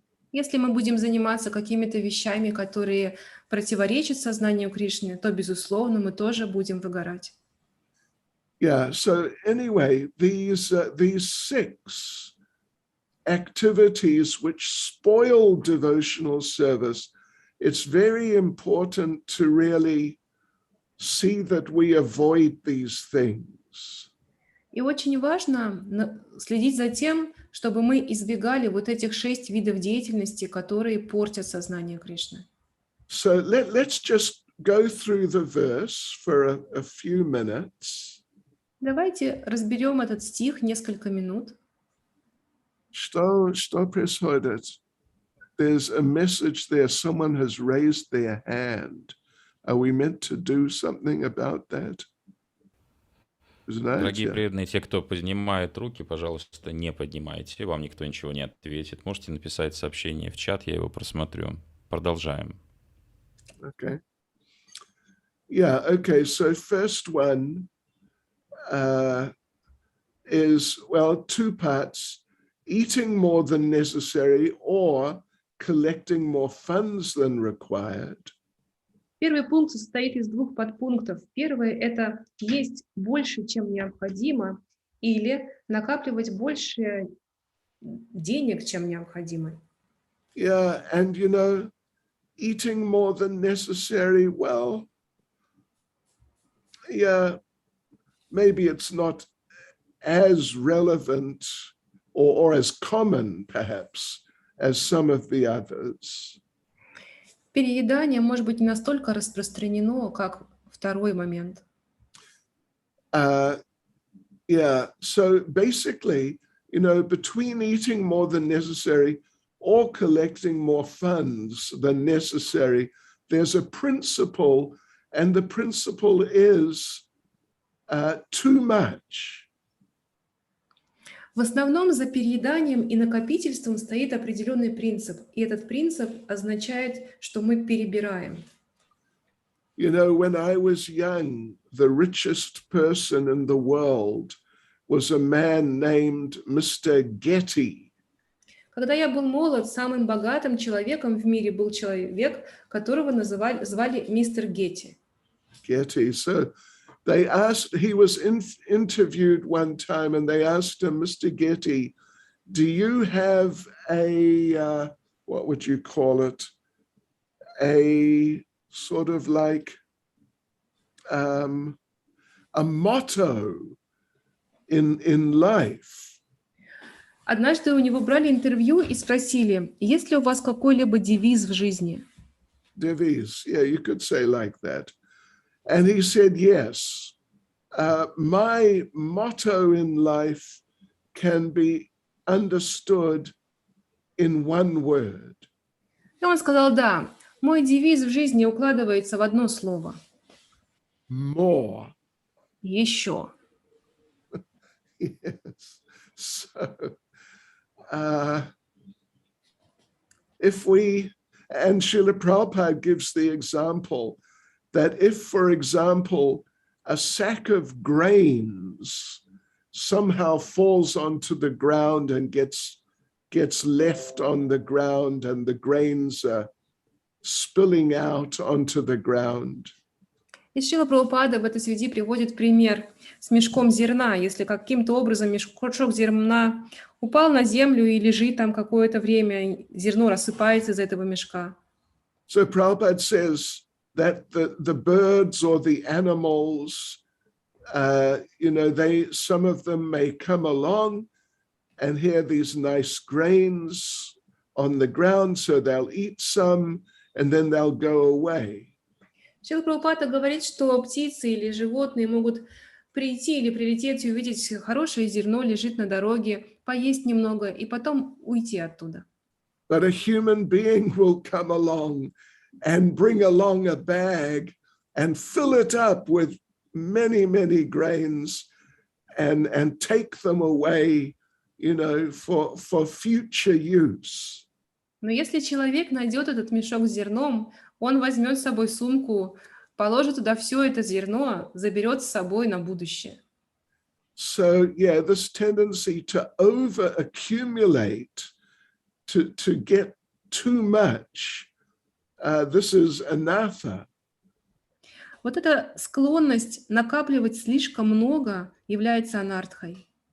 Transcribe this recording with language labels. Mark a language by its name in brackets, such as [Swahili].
[Russian] Если мы будем заниматься какими-то вещами, которые противоречат сознанию Кришны, то, безусловно, мы тоже будем выгорать. [English] Yeah, so anyway, these 6 activities which spoil devotional service, it's very important to really see that we avoid these things. [Russian] И очень важно следить за тем, чтобы мы избегали вот этих 6 видов деятельности, которые портят сознание Кришны. [English] So let's just go through the verse for a few minutes. [Russian] Давайте разберем этот стих несколько минут. Что происходит? [English] There's a message there. Someone has raised their hand. Are we meant to do something about that? [Russian] Дорогие преданные, те, кто поднимает руки, пожалуйста, не поднимайте. Вам никто ничего не ответит. Можете написать сообщение в чат, я его просмотрю. Продолжаем. [English] Okay. Yeah, okay. So first one is, well, 2 parts. Eating more than necessary or collecting more funds than required. [Russian] Первый пункт состоит из 2 подпунктов. Первый – это есть больше, чем необходимо, или накапливать больше денег, чем необходимо. [English] Yeah, and eating more than necessary, well, yeah, maybe it's not as relevant or as common, perhaps, as some of the others. [Russian] Переедание может быть не настолько распространено, как второй момент. [English] Yeah, so basically, between eating more than necessary or collecting more funds than necessary, there's a principle, and the principle is too much. [Russian] В основном за перееданием и накопительством стоит определенный принцип, и этот принцип означает, что мы перебираем. [English] You know, when I was young, the richest person in the world was a man named Mr. Getty. [Russian] Когда я был молод, самым богатым человеком в мире был человек, которого звали мистер Гетти. [English] Getty. So they asked, he was interviewed one time, and they asked him, Mr. Getty, do you have a, what would you call it? A sort of like a motto in life? [Russian] Однажды у него брали интервью и спросили, есть ли у вас какой-либо девиз в жизни? [English] Devise, yeah, you could say like that. And he said, yes, my motto in life can be understood in one word. [Russian] И он сказал, да, мой девиз в жизни укладывается в одно слово. [English] More. [Russian] Еще. [English] Yes. So, if we, and Srila Prabhupada gives the example that if, for example, a sack of grains somehow falls onto the ground and gets left on the ground, and the grains are spilling out onto the ground. [Russian] И Шрила Прабхупада в этой связи приводит пример с мешком зерна. Если каким-то образом мешок зерна упал на землю и лежит там какое-то время, зерно рассыпается из этого мешка. [English] So Prabhupada says that the birds or the animals, you know, some of them may come along and hear these nice grains on the ground, so they'll eat some and then they'll go away. [Russian] Шрила Прабхупада говорит, что птицы или животные могут прийти или прилететь и увидеть хорошее зерно лежит на дороге, поесть немного и потом уйти оттуда. [English] But a human being will come along and bring along a bag and fill it up with many, many grains and take them away, you know, for future use. [Russian] Но если человек найдет этот мешок с зерном, он возьмет с собой сумку, положит туда все это зерно, заберет с собой на будущее. [English] So, yeah, this tendency to over-accumulate, to get too much, this is anatha. [Russian] Вот эта склонность накапливать слишком много является анартхой.